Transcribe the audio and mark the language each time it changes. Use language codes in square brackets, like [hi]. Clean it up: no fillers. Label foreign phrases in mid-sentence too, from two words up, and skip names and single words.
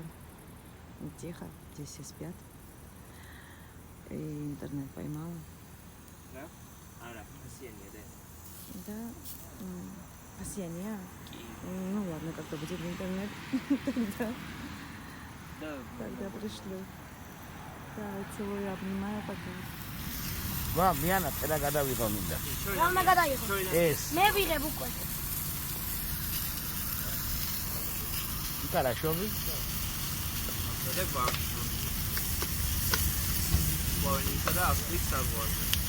[ru] Тихо, здесь все спят. И интернет поймала. Да? Ара, осенняя, да. Да, осенняя. Ну ладно, когда будет интернет, тогда пришлю. Давай, целую, обнимаю, пока. [ka] ვა მიანა წერა გადავიღო მინდა. რამა გადაიღო? ეს. მე ვიღებ უკვე. [ru] Хорошо. [ka] და ბავშვი. სლოვენიისა და ავსტრიის საზღვარზე.